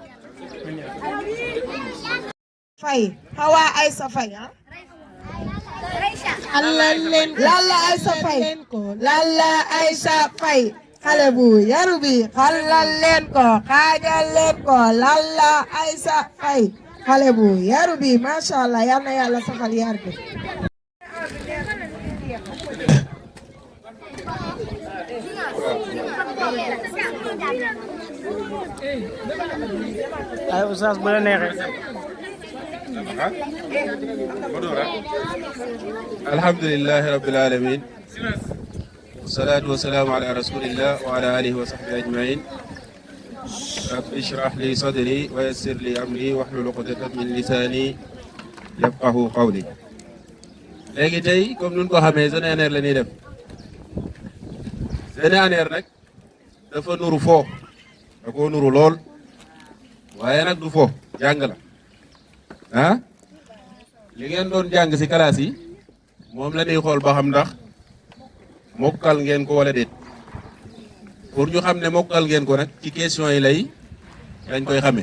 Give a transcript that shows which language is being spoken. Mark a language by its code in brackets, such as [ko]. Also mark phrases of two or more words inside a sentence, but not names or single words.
[wo] fay Hawa Aysa Fay Lalla Aïssa Faye Lalla Aïssa Faye xale bu yaru bi xalal leen ko xaajal leen ko Lalla Aïssa Faye xale bu yaru bi [ar] ما شاء الله [wo] yal na yàlla saxal yar bi. ay oustaz bu la neexee. [ar] الحمد لله رب العالمين والصلاة والسلام على رسول الله وعلى آله وصحبه أجمعين رب اشرح لي صدري ويسر لي أمري واحلل عقدة من لساني يفقهوا قولي. [wo] léegi tey comme nun ko xamee jeune ANR la ñuy def jeune ANR nag dafa nuru foo da koo nuru lool waaye nag du fo jàng la ah li ngeen doon jàng ci classe yi moom la ñuy xool ba xam ndax mokkal ngeen ko wala déet pour ñu xam ne mokkal ngeen ko nag ci question yi lay dañ koy xamee.